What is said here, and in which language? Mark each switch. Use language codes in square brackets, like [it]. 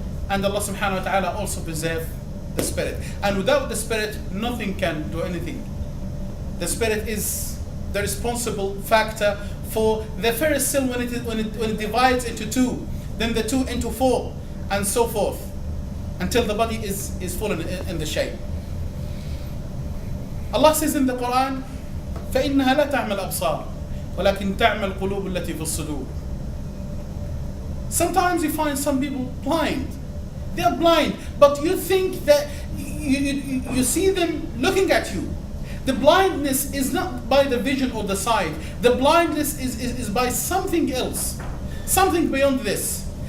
[en] And Allah subhanahu wa ta'ala also preserved the spirit. And without the spirit, nothing can do anything. The spirit is the responsible factor for the first cell when it divides into two, then the two into four, and so forth, until the body is full in the shape. Allah says in the Quran, [ar] فَإِنَّهَا لَا تَعْمَى الْأَبْصَارِ وَلَكِنْ تَعْمَى الْقُلُوبُ الَّتِي فِي الصُّدُورِ. [en] Sometimes you find some people blind. They are blind, but you think that you see them looking at you. The blindness is not by the vision or the sight. The blindness is by something else, something beyond this.